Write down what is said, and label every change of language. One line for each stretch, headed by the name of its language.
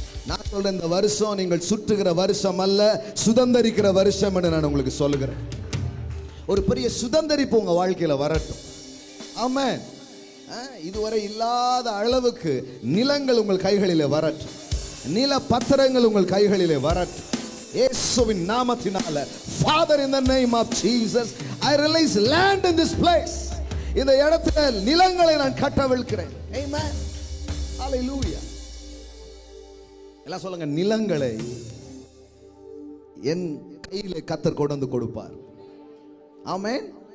Tamil: நான் சொல்றேன், இந்த வருஷம் நீங்கள் சுற்றுகிற வருஷம் அல்ல, சுதந்தரிக்கிற வருஷம் என்று நான் உங்களுக்கு சொல்லுகிறேன். ஒரு பெரிய சுதந்தரிப்பு உங்க வாழ்க்கையில வரட்டும். ஆமென். இதுவரை இல்லாத அளவுக்கு நிலங்கள் உங்கள் கைகளிலே வரட்டும், நில பத்திரங்கள் உங்கள் கைகளிலே வரட்டும். இயேசுவின் நாமத்தினால,
English: Father, in the name of Jesus, I release land in this place.
Tamil: இந்த இடத்தில் நிலங்களை நான் கட்டவிழ்க்கிறேன். Amen. Hallelujah. எல்லாம் சொல்லுங்க, நிலங்களை என் கையிலே கர்த்தர் கொண்டு வந்து கொடுப்பார். ஆமென்.